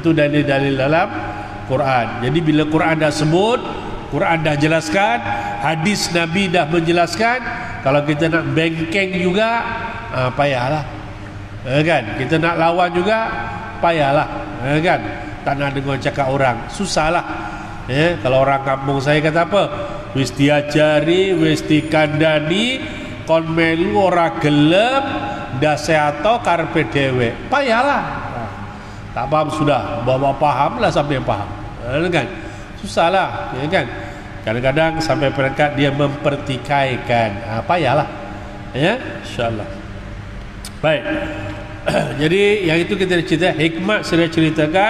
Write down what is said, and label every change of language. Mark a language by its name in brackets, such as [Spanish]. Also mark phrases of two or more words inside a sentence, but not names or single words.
[Malay] Itu dalil-dalil dalam Quran. Jadi bila Quran dah sebut, Quran dah jelaskan, hadis Nabi dah menjelaskan, kalau kita nak bengkeng juga, payahlah, kan? Kita nak lawan juga, payahlah, kan? Tak nak dengar cakap orang, susahlah. Kalau orang kampung saya kata apa? [Javanese] Wis diajari, wis dikandani, kon melu ora gelem, dase atau karepe dhewe. [Malay] Payahlah. Tak paham sudah, bawa pahamlah sampai paham. Kan? Susahlah, ya kan? Kadang-kadang sampai peringkat dia mempertikaikan. Payahlah. Ya, insya-Allah. Baik. Jadi yang itu kita cerita, hikmat sudah ceritakan.